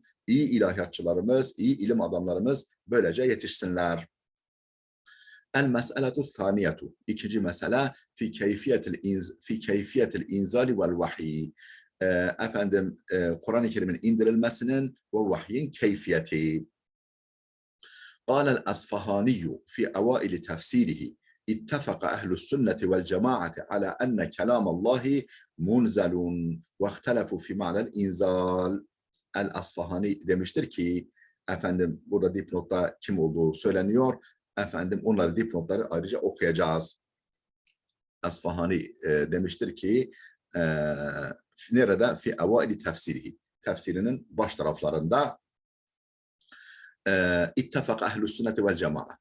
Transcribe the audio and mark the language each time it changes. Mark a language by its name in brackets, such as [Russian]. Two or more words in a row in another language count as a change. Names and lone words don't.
[Turkish] İyi ilahiyatçılarımız, iyi ilim adamlarımız böylece yetişsinler. [Arabic] المسألة الثانية. [Turkish] İkinci mesele [Arabic] في كيفية الإنزال والوحي. [Turkish] Kur'an-ı Kerim'in indirilmesinin ve vahyin keyfiyeti. [Arabic] قال الأصفهاني في أوائل تفسيره اتفق أهل السنة والجماعة على أن كلام الله منزل واختلفوا في معنى الإنزال. [Turkish] El-Asfahani demiştir ki, burada dipnotta kim olduğu söyleniyor. Onları dipnotları ayrıca okuyacağız. Asfahani demiştir ki, nerede? [Arabic] في أوائل تفسيره. [Turkish] Tefsirinin baş taraflarında [Arabic] اتفق أهل السنة والجماعة.